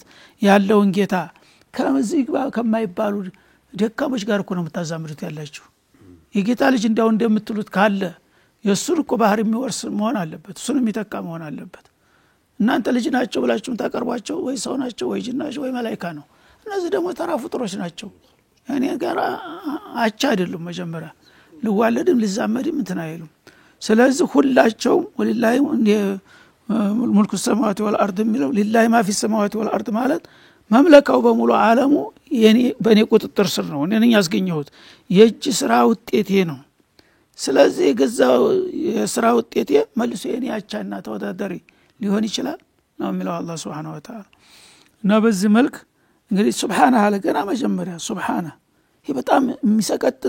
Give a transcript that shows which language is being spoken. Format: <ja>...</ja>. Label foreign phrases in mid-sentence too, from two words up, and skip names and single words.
<am>ያለውን ጌታ ከዚህ ከማይባሉ ደካሞች ጋር እኮ ነው የምታዛምዱት ያላችሁ የጌታ ልጅ እንዳው እንደምትሉት ካለ የሱን እኮ ባህር የሚወርስ መሆን አለበት እሱን የሚተካ መሆን አለበት እናንተ ልጅ ናቸው ብላችሁም ታቀርቧቸው ወይ ሰው ናቸው ወይ ጅን ናቸው ወይ መላእክት ነው እነዚህ ደግሞ ተራ ፍጡሮች ናቸው እኔ ጋር አቻ አይደሉም መጀመሪያ ልዋለድም ልዛመድም እንትን አይሉም ስለዚህ ሁላቸው</am> <ar>ولله ملك السماوات والارض</ar> <am>የሚለው</am> <ar>لله ما في السماوات والارض</ar> <am>ማለት መምለካው በሙሉ ዓለሙ በኔ ቁጥጥር ስር ነው እኔ ነኝ ያስገኘሁት የእጅ ስራ ውጤቴ ነው ስለዚህ የገዛው የስራ ውጤቴ መልሶ የኔ አቻና ተወዳዳሪ ሊሆን ይችላል ነው የሚለው አላህ</am> <ar>سبحانه وتعالى</ar> <am>እና በዚህ መልክ እንግዲህ ሱብሃንአሁ ለገና መጀመሪያ ሱብሃንአሁ ይሄ በጣም የሚሰቀጥጥ</am>